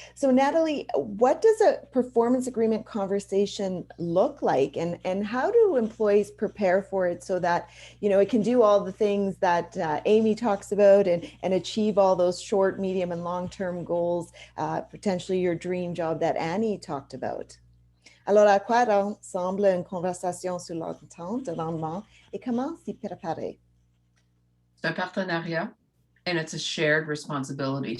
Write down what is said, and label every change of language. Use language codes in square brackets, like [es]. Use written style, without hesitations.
[en] So Natalie, what does a performance agreement conversation look like? And how do employees prepare for it so that, it can do all the things that Amy talks about and achieve all those short, medium, and long-term goals, potentially your dream job that Annie talked about. [fr] Alors, à quoi ressemble une conversation sur l'entente de rendement et comment s'y préparer? C'est un partenariat [en] and it's a shared responsibility.